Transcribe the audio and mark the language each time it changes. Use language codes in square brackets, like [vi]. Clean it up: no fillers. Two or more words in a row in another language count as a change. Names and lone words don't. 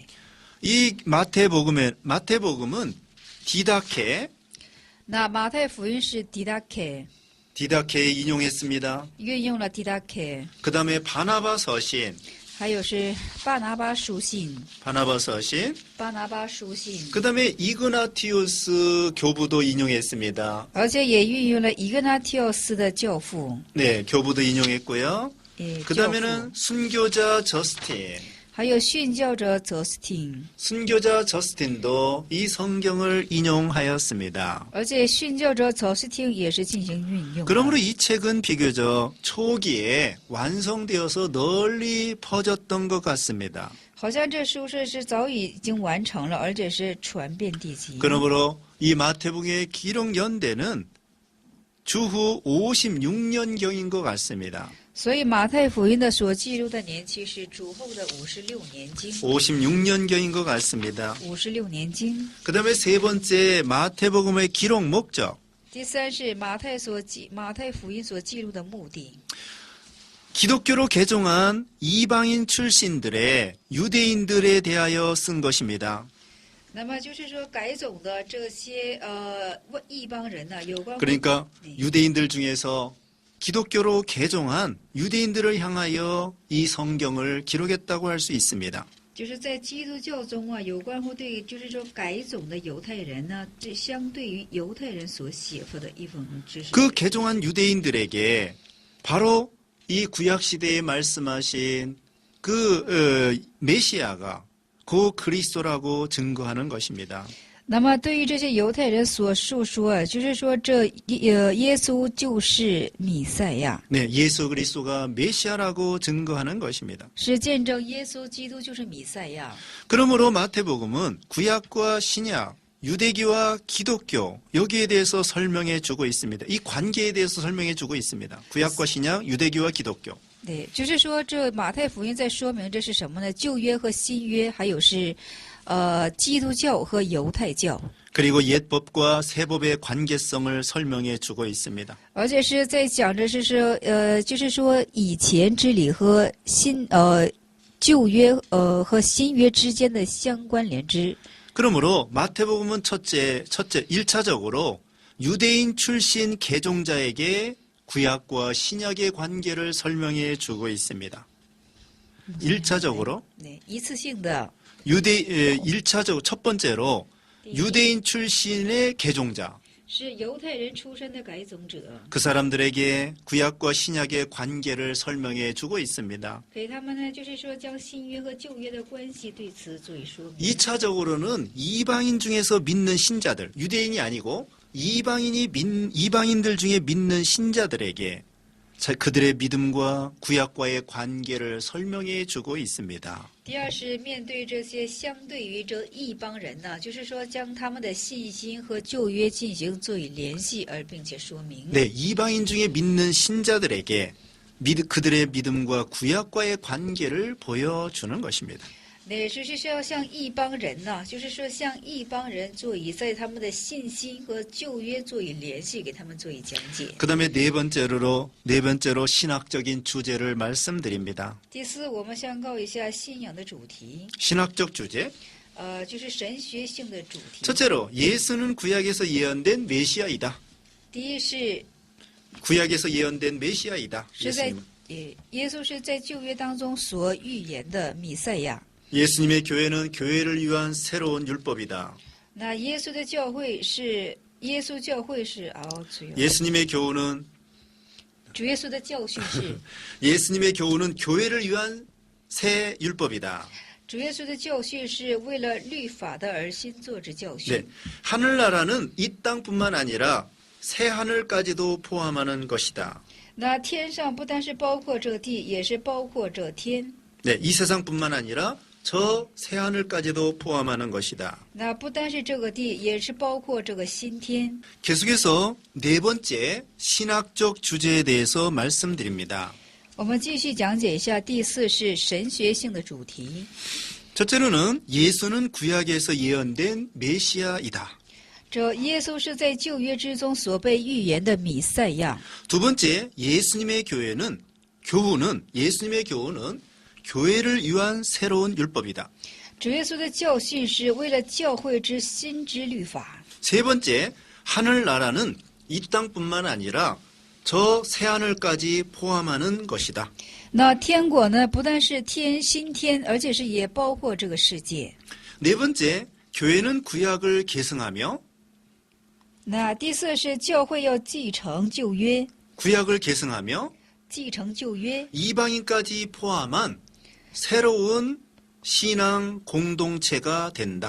[ko] 이 마태복음은 디다케, [zh] 那马太福音是 [ko] 디다케 인용했습니다. [zh] 运用了 디다케， [ko] 그 다음에 바나바 서신, [zh] 还有是巴拿巴书信， [ko] 바나바 서신, [zh] 巴拿巴书信， [ko] 그 다음에 이그나티우스 교부도 인용했습니다. [zh] 而且也运用了伊格纳提奥斯的教父， [ko] 네, 교부도 인용했고요. [zh] 教 [ko] 그 [zh] 父， [ko] 다음에는 순교자 저스틴, [zh] 还有殉教者泽斯汀， [ko] 순교자 저스틴도 이 성경을 인용하였습니다. [zh] 而且殉教者泽斯汀也是进行运用的。 [ko] 그러므로 이 책은 비교적 초기에 완성되어서 널리 퍼졌던 것 같습니다. [zh] 好像这书是早已经完成了，而且是传遍地极。 [ko] 그러므로 이 마태복음의 기록 연대는 주후 56년경인 것 같습니다. [zh] 所以马太福音的所记录的年期是主后的56年经。 [ko] 56년경인 것 같습니다. [zh] 56 年经。 [ko] 그 다음에 세 번째 마태복음의 기록 목적. [zh] 第三是马太福音所记录的目的。 [ko] 기독교로 개종한 이방인 출신들의 유대인들에 대하여 쓴 것입니다. [zh] 那么就是说改种的这些异邦人呢，有关乎 [ko] 그러니까 네. 유대인들 중에서 기독교로 개종한 유대인들을 향하여 이 성경을 기록했다고 할 수 있습니다. [zh] 就是在基督教中啊，有关乎对就是说改种的犹太人呢，这相对于犹太人所写出的一份知识。 [ko] 그 개종한 유대인들에게 바로 이 구약 시대에 말씀하신 그 메시아가 그 그리스도라고 증거하는 것입니다. [zh] 那么对于这些犹太人所述说，就是说这耶稣就是弥赛亚， [ko] 네, 예수 그리스도가 메시아라고 증거하는 것입니다. [zh] 是见证耶稣基督就是弥赛亚。 [ko] 그러므로 마태복음은 구약과 신약, 유대교와 기독교 여기에 대해서 설명해 주고 있습니다. 이 관계에 대해서 설명해 주고 있습니다. 구약과 신약, 유대교와 기독교. [zh] 对，就是说这马太福音在说明这是什么呢？旧约和新约，还有是基督教和犹太教， [ko] 그리고 옛법과 새법의 관계성을 설명해 주고 있습니다. [zh] 而且是在讲着是说就是说以前之礼和旧约和新约之间的相关联之。 [ko] 그러므로 마태복음은 첫째 1차적으로 유대인 출신 개종자에게 구약과 신약의 관계를 설명해 주고 있습니다. 1차적으로 [zh] 对，一次性的。 [ko] 1차적으로 첫 번째로 유대인 출신의 개종자 [zh] 是犹太人出身的改种者， [ko] 그 사람들에게 구약과 신약의 관계를 설명해 주고 있습니다. [zh] 给他们呢，就是说将新约和旧约的关系对此做以说明。 [ko] 2차적으로는 이방인 중에서 믿는 신자들, 유대인이 아니고 이방인들 중에 믿는 신자들에게 그들의 믿음과 구약과의 관계를 설명해 주고 있습니다. [zh] 第二是面对这些相对于这异邦人呢，就是说将他们的信心和旧约进行做以联系，而并且说明。 [ko] 네, 이방인 중에 믿는 신자들에게 그들의 믿음과 구약과의 관계를 보여주는 것입니다. 네， [zh] 就是说要向异邦人呐、就是说向异邦人做以在他们的信心和旧约做以联系，给他们做以讲解。 [ko] 그다음에 네 번째로 신학적인 주제를 말씀드립니다. [zh] 第四，我们宣告一下信仰的主题， [ko] 신학적 주제. [zh] 就是神学性的主题。 [ko] 첫째로 예수는 구약에서 예언된 메시아이다. [zh] 第一是 [ko] 구약에서 예언된 메시아이다. [zh] 是在 [ko] 예수님은. [zh] 耶稣是在旧约当中所预言的弥赛亚。 [ko] 예수님의 교회는 교회를 위한 새로운 율법이다. [zh] 那耶稣的教会是耶稣教会是主要 [ko] 예수님의 교훈은 [zh] 主耶稣的教训是 [ko] 예수님의 교훈은 교회를 위한 새 율법이다. [zh] 主耶稣的教训是为了律法的而新作之教训。 [ko] 네, 하늘나라는 이 땅뿐만 아니라 새 하늘까지도 포함하는 것이다. [zh] 那天上不单是包括这地，也是包括这天。 [ko] 네, 이 세상뿐만 아니라 저 새 하늘까지도 포함하는 것이다. [zh] 那不单是这个地，也是包括这个新天。 [ko] 계속해서 네 번째 신학적 주제에 대해서 말씀드립니다. [zh] 我们继续讲解一下，第四是神学性的主题。 [ko] 첫째로는 예수는 구약에서 예언된 메시아이다. [zh] 这耶稣是在旧约之中所被预言的弥赛亚。 [ko] 두 번째, 예수님의 교훈은 교회를 위한 새로운 율법이다. [zh] 主耶稣的教训是为了教会之新之律法。 [ko] 세 번째, 하늘나라는 이 땅뿐만 아니라 저 새하늘까지 포함하는 것이다. [zh] 那天国呢，不但是新天，而且是也包括这个世界。 [ko] 네 번째, 교회는 구약을 계승하며 [zh] 那第四是教会要继承旧约， [ko] 구약을 계승하며 [zh] 继承旧约， [ko] 이방인까지 포함한 새로운 신앙 공동체가 된다.